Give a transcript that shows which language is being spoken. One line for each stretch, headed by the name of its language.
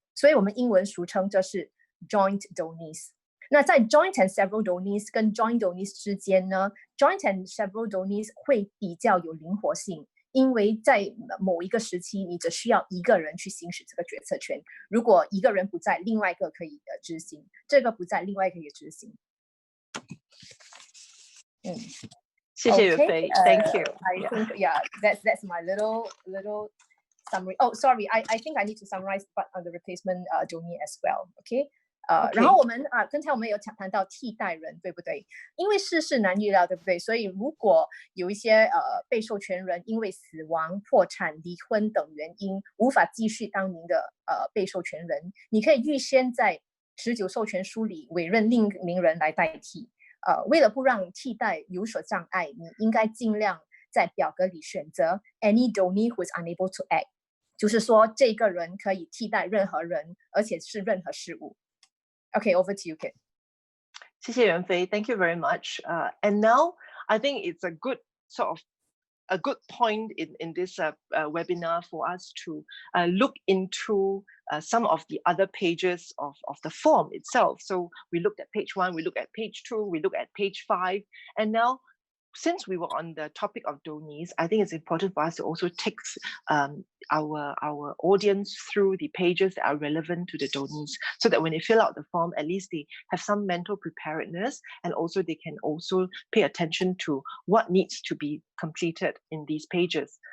Chinese: 所以我们英文俗称这是 joint Donees。那在 joint and several Donees 跟 joint Donees 之间呢 ，joint and several Donees 会比较有灵活性，因为在某一个时期，你只需要一个人去行使这个决策权。如果一个人不在，另外一个可以执行；这个不在，另外一个也执行。谢谢
English: Yuanfei, thank you. I think that's my little summary. Oh, sorry, I think I need to summarize on the replacement Donee as well. Okay.
Chinese: 然后我们刚才我们有谈到替代人，对不对？因为世事难预料，对不对？所以如果有一些被授权人因为死亡、破产、离婚等原因无法继续当您的被授权人，你可以预先在持久授权书里委任另一名人来代替。为了不让替代有所障碍，你应该尽量在表格里选择
English: any donee who is unable to act，
Chinese: 就是说这个人可以替代任何人，而且是任何事物。
English: Okay, over to you, Kit.
Chinese: 谢谢
English: 袁飞 ，Thank you very much. And now I think it's a good point in this webinar for us to look into some of the other pages of the form itself. So we looked at page 1, we looked at page 2, we looked at page 5, and now since we were on the topic of Donees, I think it's important for us to also take our audience through the pages that are relevant to the Donees, so that when they fill out the form, at least they have some mental preparedness, and also they can also pay attention to what needs to be completed in these pages.